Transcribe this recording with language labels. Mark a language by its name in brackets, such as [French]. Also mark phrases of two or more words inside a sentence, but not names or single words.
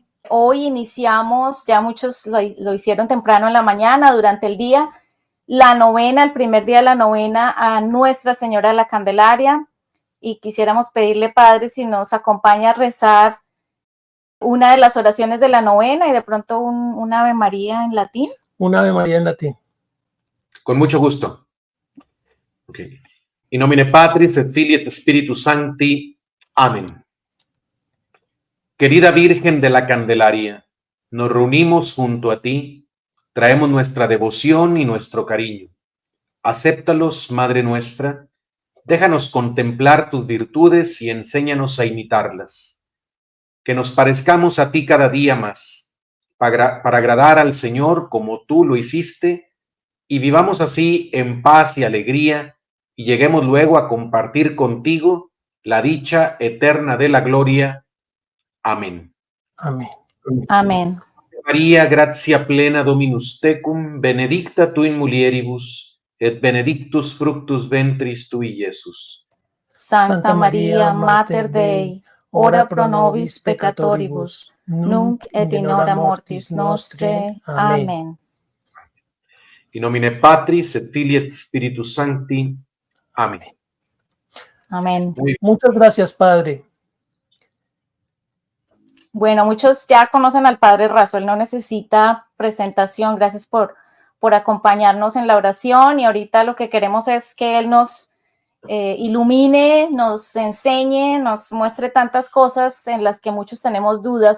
[Spanish] Hoy iniciamos, ya muchos lo hicieron temprano en la mañana, durante el día, la novena, el primer día de la novena a Nuestra Señora de la Candelaria, y quisiéramos pedirle, padre, si nos acompaña a rezar una de las oraciones de la novena y de pronto un Ave María en latín. Un Ave María en latín. Con mucho gusto. Okay. [Latin] In nomine Patris et Filii et Spiritus Sancti. [Spanish] Amén. Querida Virgen de la Candelaria, nos reunimos junto a ti, traemos nuestra devoción y nuestro cariño. Acéptalos, Madre nuestra, déjanos contemplar tus virtudes y enséñanos a imitarlas. Que nos parezcamos a ti cada día más, para agradar al Señor como tú lo hiciste, y vivamos así en paz y alegría, y lleguemos luego a compartir contigo la dicha eterna de la gloria. Amén. Amén. Amén. [Latin] María, gratia plena Dominus tecum, benedicta tu in mulieribus, et benedictus fructus ventris tui, Iesus. Santa María, Mater Dei, ora pro nobis peccatoribus, nunc et in hora mortis nostrae. [Spanish] Amén. [Latin] In nomine Patris et Filii et Spiritus Sancti. [Spanish] Amén. Amén. Muchas gracias, padre. Bueno, muchos ya conocen al padre Razo, él no necesita presentación. Gracias por acompañarnos en la oración, y ahorita lo que queremos es que él nos ilumine, nos enseñe, nos muestre tantas cosas en las que muchos tenemos dudas.